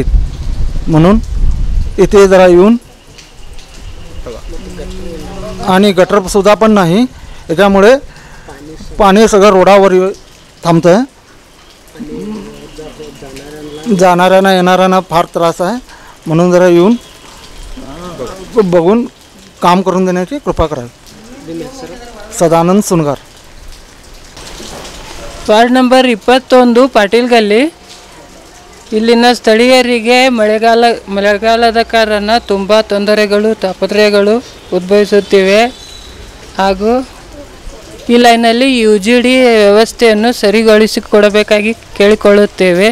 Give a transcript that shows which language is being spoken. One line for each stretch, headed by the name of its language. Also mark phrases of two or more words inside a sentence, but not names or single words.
Marathi: म्हणून इथे जरा येऊन आणि गटर सुद्धा पण नाही, त्याच्यामुळे पाणी सगळं रोडावर थांबतं। जाणाऱ्यांना येणाऱ्यांना फार त्रास आहे, म्हणून जरा येऊन बघून काम करून देण्याची कृपा करावी। सदानंद सुनगार,
English: ward number
Kannada: 21 ಪಾಟೀಲ್ ಗಲ್ಲಿ। ಇಲ್ಲಿನ ಸ್ಥಳೀಯರಿಗೆ ಮಳೆಗಾಲದ ಕಾರಣ ತುಂಬ ತೊಂದರೆಗಳು ತಾಪತ್ರಯಗಳು ಉದ್ಭವಿಸುತ್ತಿವೆ ಹಾಗೂ ಈ ಲೈನಲ್ಲಿ UGD ವ್ಯವಸ್ಥೆಯನ್ನು ಸರಿಗೊಳಿಸಿಕೊಡಬೇಕಾಗಿ ಕೇಳಿಕೊಳ್ಳುತ್ತೇವೆ।